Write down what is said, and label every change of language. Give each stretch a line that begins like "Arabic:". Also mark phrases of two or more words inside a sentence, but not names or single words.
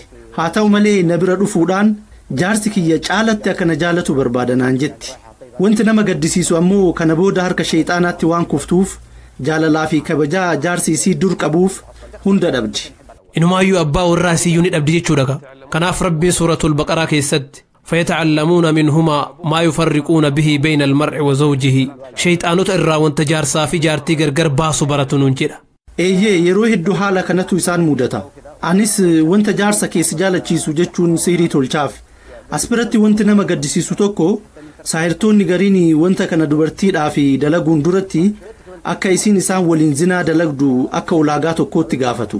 Oromo: Haa ta'u malee na bira dhufuudhaan jaarsi kiyya caalatti akka na jaalatu barbaadanaan jetti. Wanti nama gaddisiisu ammoo kana booda harka sheexaanaatti waan kuftuuf jaalalaa fi kabajaa jaarsi isii dur qabuuf hunda dhabdi. Inumaayyuu abbaa warraa isiiyyuu ni dhabdi jechuudha. Kanaaf Rabbiin suuratul Baqaraa keessatti
Arabic: فيتعلمون منهما ما يفرقون به بين المرء وزوجه
Oromo: شيطانوت irraa wanta jaarsaa fi jaartii gargar baasu baratuun jedha. Eeyyee yeroo hedduu haala kanatu isaan mudata. Anis wanta jaarsa keessa jaalachiisu jechuun sihirii tolchaaf. As biratti wanti nama gaddisiisu tokko saahirtoonni gariin wanta kana dubartiidhaaf dalaguun duratti akka isiin isaan waliin zinaa dalagdu akka ulaagaa tokkootti gaafatu.